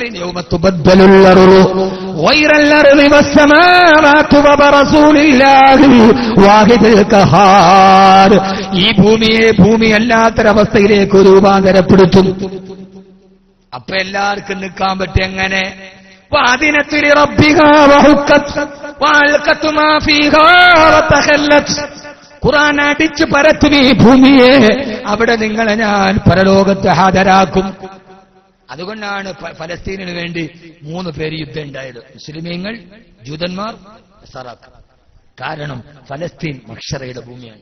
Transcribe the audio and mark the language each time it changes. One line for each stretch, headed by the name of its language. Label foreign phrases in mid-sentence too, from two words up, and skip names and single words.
Arabic: يوم تبدل الأرض غير الأرض والسماوات ورسول الله واحد القهار.
Malayalam: ഈ ഭൂമിയെ ഭൂമിയല്ലാത്തൊരവസ്ഥയിലേക്ക് രൂപാന്തരപ്പെടുത്തും. അപ്പൊ എല്ലാവർക്കും നിൽക്കാൻ പറ്റും. എങ്ങനെ?
Arabic: وأذنت لربها وحقت وألقت ما فيها وتخلت.
Malayalam: ഖുർആൻ അടിച്ചു പരത്തും ഈ ഭൂമിയെ. അവിടെ നിങ്ങളെ ഞാൻ പരലോകത്ത് ഹാജരാക്കും. അതുകൊണ്ടാണ് ഫലസ്തീനിന് വേണ്ടി 3 പേര് യുദ്ധം ഉണ്ടായത്. മുസ്ലിമീങ്ങൾ, ജൂതന്മാർ, നസാറാക്കൾ. കാരണം ഫലസ്തീൻ മഹ്ശറയുടെ ഭൂമിയാണ്.